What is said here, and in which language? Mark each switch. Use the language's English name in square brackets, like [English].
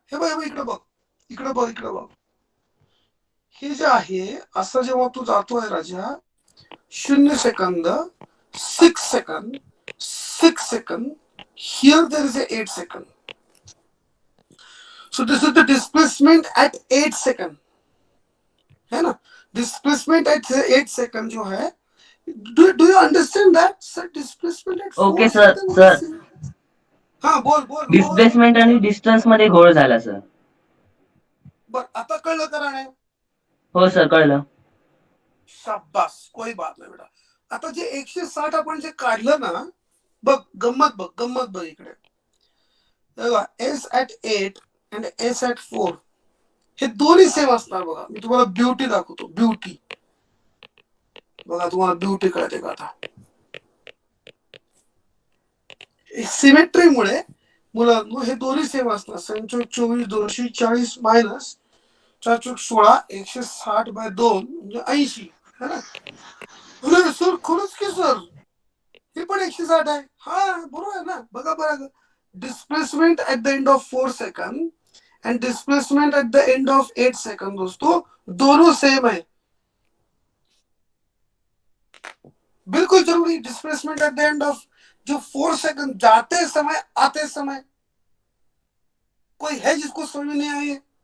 [Marathi] हे बघ इकडे बघ, इकडे बघ, इकडे बघ. हे जे आहे असं जेव्हा तू जातोय राजा, 0 second, 6 second, 6 second, [English] here there is a 8 second. So this is the displacement at 8 second, [Hindi] है ना? [English] Displacement at 8 second [Hindi] जो है, [English] do you understand that? Sir, displacement at 4 Okay, sir, second. sir. [Hindi] हाँ बोल. [Marathi] डिस्प्लेसमेंट आणि डिस्टन्स मध्ये घोळ झाला सर. बर, आता कळलं का राणे? हो सर, कळलं. [Hindi] शाबास, कोई बात नाही बेटा. [Marathi] आता जे 160 आपण जे काढलं ना, बघ गंमत बघ इकडे. S at 8 and S at 4 हे दोन्ही सेम असणार बघा. मी तुम्हाला ब्युटी दाखवतो. ब्युटी बघा, तुम्हाला ब्युटी कळते का आता. सिमेट्रीमुळे मुलांनो हे दोन्ही सेम असणार. 24 240 मायनस 4 16 160/2 म्हणजे 80 [Hindi] है ना. [Marathi] अरे सर खरंच की सर, हे पण 160 आहे. हा बरोबर आहे ना. [English] बघा बघा, displacement at the end of 4 second and displacement at the end of 8 second [Hindi] दोस्तों दोनों सेम है. बिल्कुल जरूरी. [English] displacement at the end of [Hindi] जो 4 सेकंड जाते समय आते समय, कोई है जिसको समझ में नहीं आई है.